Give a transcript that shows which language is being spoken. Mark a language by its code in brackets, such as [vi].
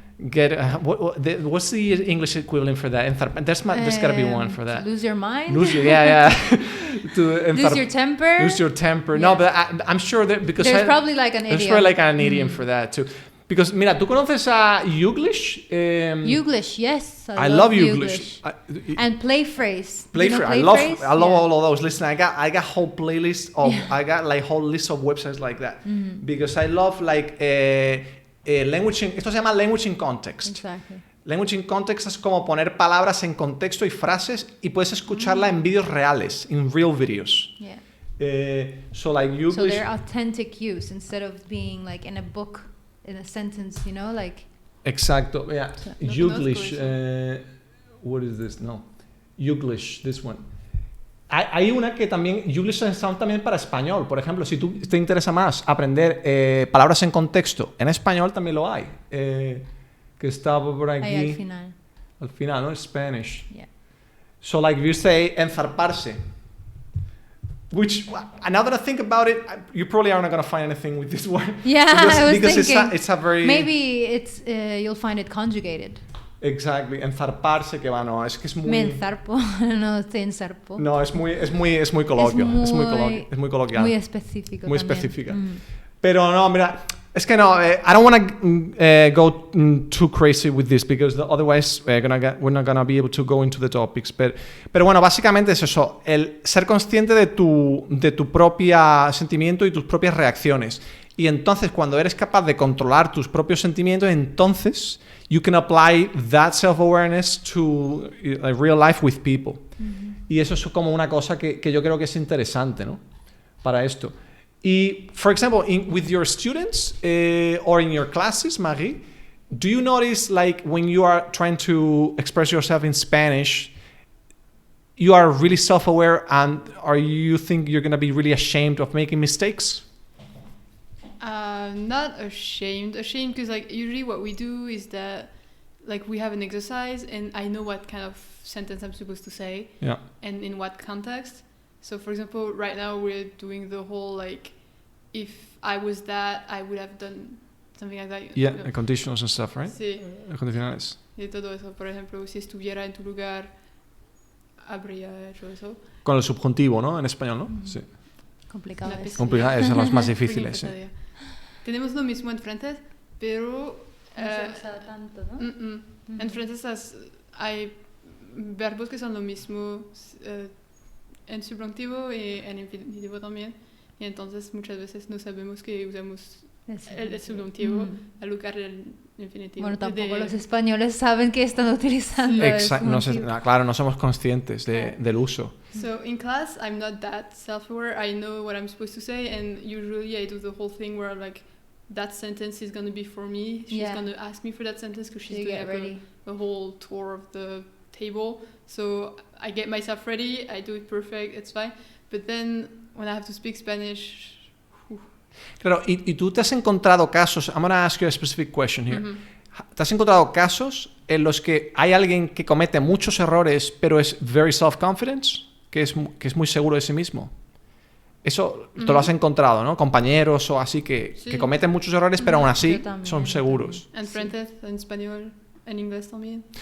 [en] Get what's the English equivalent for that? There's got to be one for that. Lose your mind. Lose your Lose your temper. Lose your temper. Yes. No, but I'm sure that because There's probably like an idiom. There's probably like an idiom for that too. [es] Because mira, ¿tú conoces a Youglish? [en] Youglish, yes. I love Youglish. And play phrase. Play you know phrase. I love all of those. Listen, I got whole playlists of I got like whole list of websites like that because I love like language. [es] Esto se llama language in context. [en] Exactly. [es] Language in context es como poner palabras en contexto y frases y puedes escucharla en vídeos reales, [en] in real videos. Yeah. So like Youglish. So they're authentic use instead of being like in a book, in a sentence, you know, like. Exacto. Yeah. So, Youglish. What is this? No. Youglish. This one. [es] Hay una que también, Youglish está también para español. Por ejemplo, si tú te interesa más aprender palabras en contexto, en español también lo hay. Que está por aquí. Ahí al final. Al final, ¿no? Spanish. [en] Yeah. So like you say, enzarparse. Which, now that I think about it, you probably are not going to find anything with this word. Yeah, I was because thinking. It's a very... Maybe it's you'll find it conjugated. [es] Exactly, enzarparse, que va, no, es que es muy... Me enzarpo, no estoy enzarpo. No, es muy coloquio, es muy coloquial. Muy específico Muy también. específica. Pero no, mira, es que no, [en] I don't want to go too crazy with this because otherwise we're not gonna be able to go into the topics. [es] Pero bueno, básicamente es eso, el ser consciente de tu propio sentimiento y tus propias reacciones. Y entonces cuando eres capaz de controlar tus propios sentimientos, entonces [en] you can apply that self-awareness to real life with people. [es] Y eso es como una cosa que yo creo que es interesante, ¿no? Para esto. [en] Y, for example, with your students or in your classes, Marie, do you notice like when you are trying to express yourself in Spanish, you are really self-aware and you think you're going to be really ashamed of making mistakes? Not ashamed because like usually what we do is that like we have an exercise and I know what kind of sentence I'm supposed to say and in what context. So for example, right now we're doing the whole like if I was that I would have done something like that. Yeah, the conditionals and stuff, right? [es] Sí. Condicionales. Y todo eso, por ejemplo, si estuviera en tu lugar habría hecho eso. Con el subjuntivo, ¿no? En español, ¿no? Sí. Complicado. Complicado, son los más difíciles. Sí. Tenemos lo mismo en francés, pero no se usa tanto, ¿no? En francés hay verbos que son lo mismo en subjuntivo y en infinitivo también, y entonces muchas veces no sabemos que usamos el subjuntivo al lugar del infinitivo. Bueno, tampoco los españoles saben que están utilizando claro, no somos conscientes del uso. [en] So in class, I'm not that self-aware. I know what I'm supposed to say, and usually I do the whole thing where like that sentence is going to be for me. She's going to ask me for that sentence because she's doing like a whole tour of the table. So I get myself ready. I do it perfect. It's fine. But then when I have to speak Spanish... [es] Claro, y tú te has encontrado casos, [en] I'm going to ask you a specific question here. [es] ¿Te has encontrado casos en los que hay alguien que comete muchos errores pero es [en] very self-confident, [es] que es muy seguro de sí mismo? Eso te lo has encontrado, ¿no? Compañeros o así que cometen muchos errores pero aún así son seguros. En francés, en español, en inglés también.